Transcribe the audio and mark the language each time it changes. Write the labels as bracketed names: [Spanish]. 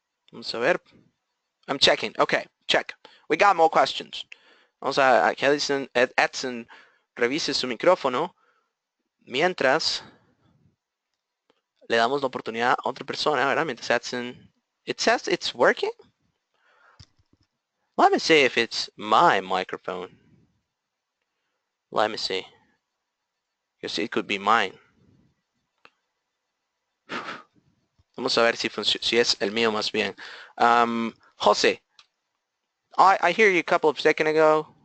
[Spanish] Vamos a ver. [English] I'm checking. Okay, check. We got more questions. [Spanish] Vamos a que Edson revise su micrófono mientras le damos la oportunidad a otra persona, ¿verdad? Mientras Edson... [English] It says it's working? Let me see if it's my microphone. Let me see. Because it could be mine. [Spanish] Vamos a ver si es el mío más bien. [English] Jose, I hear you a couple of seconds ago.